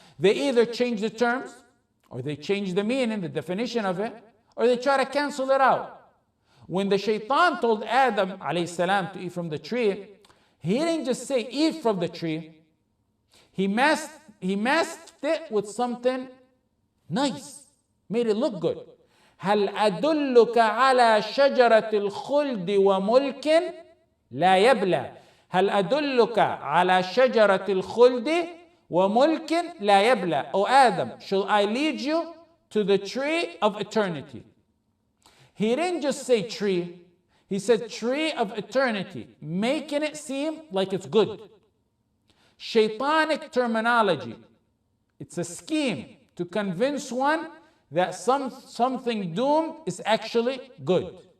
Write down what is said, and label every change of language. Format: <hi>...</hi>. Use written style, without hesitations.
<en>They either change the terms, or they change the meaning, the definition of it, or they try to cancel it out. When the shaitan told Adam alayhi salam to eat from the tree, he didn't just say eat from the tree. He masked it with something nice, made it look good.</en> <ar>هل أدلك على شجرة الخلد وملك لا يبلى. هل أدلك على شجرة الخلد وملك لا يبلى.</ar> <en>O Adam, shall I lead you to the tree of eternity? He didn't just say tree, he said tree of eternity, making it seem like it's good. Shaitanic terminology. It's a scheme to convince one that something doomed is actually good.</en>